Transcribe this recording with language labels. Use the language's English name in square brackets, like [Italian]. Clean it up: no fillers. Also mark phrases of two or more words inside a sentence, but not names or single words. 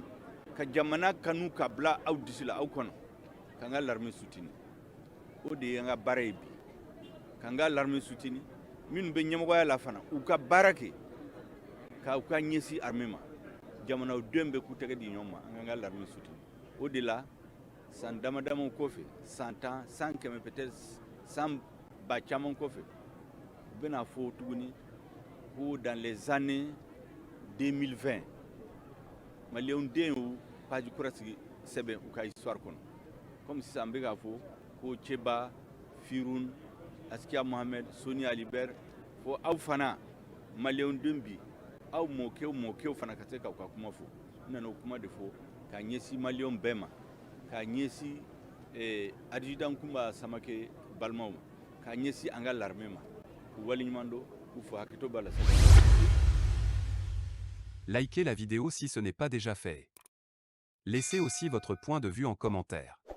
[Bambara] ka jamana kanu ka bila aw disi la aw kɔnɔ k'an ka [French] l'armée soutenir [Bambara] o de ye an ka baara ye bi k'an ka [French] l'armée soutenir [Bambara] minnu bɛ ɲɛmɔgɔya la fana u ka baara kɛ k'u ka ɲɛsin armée ma jamanadenw bɛ k'u tɛgɛ di ɲɔgɔn ma an k'an ka [French] l'armée soutenir [Bambara] o de la san dama damaw kɔfɛ san 10 san 100 peut-être san ba caman kɔfɛ u bɛna fɔ tuguni ko [French] dans les années [Bambara] 2020 maliyɛnw den y'u page kura sigi sɛbɛn u ka histoire kɔnɔ comme sisan an bɛ k'a fɔ ko Ceba Firoun Askia Mohamed Soni Ali Ber fo aw fana maliyɛnw den bi aw mɔkɛw fana ka se k'aw ka kuma fɔ n nana o kuma de fɔ k'a ɲɛsin maliyɛnw bɛɛ ma k'a ɲɛsin adjudant Nkoumba Samake balimaw ma k'a ɲɛsin an ka l'armée ma k'u waleɲuman dɔn k'u fɔ hakɛto b'a la. [French] Likez la vidéo si ce n'est pas déjà fait. Laissez aussi votre point de vue en commentaire.